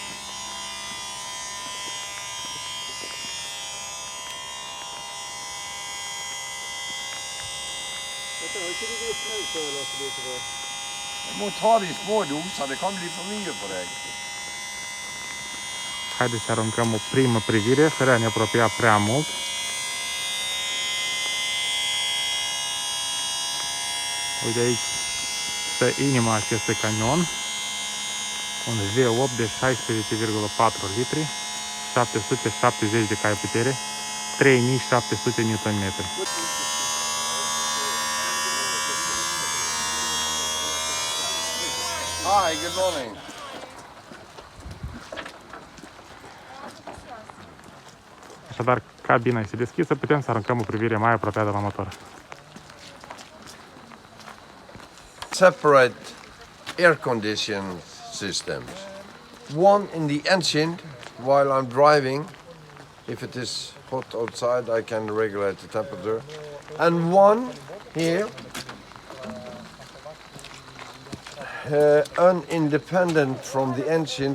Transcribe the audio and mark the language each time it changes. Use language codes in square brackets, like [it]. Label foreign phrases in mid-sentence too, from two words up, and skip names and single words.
[no] Du må ta det i små doser, det kan bli for mye for deg. [ro] Haideți să aruncăm o primă privire, fără a ne apropia prea mult. Uite aici stă inima acestui camion, un V8 de 16,4 litri. 770 de cai putere, 3700 Nm. [en] Hi, good morning. [ro] Așadar, cabina este deschisă, putem să aruncăm o privire mai apropiată la motor. [en] Separate air condition systems. One in the engine while I'm driving. If it is hot outside, I can regulate the temperature. And one here, independent from the engine.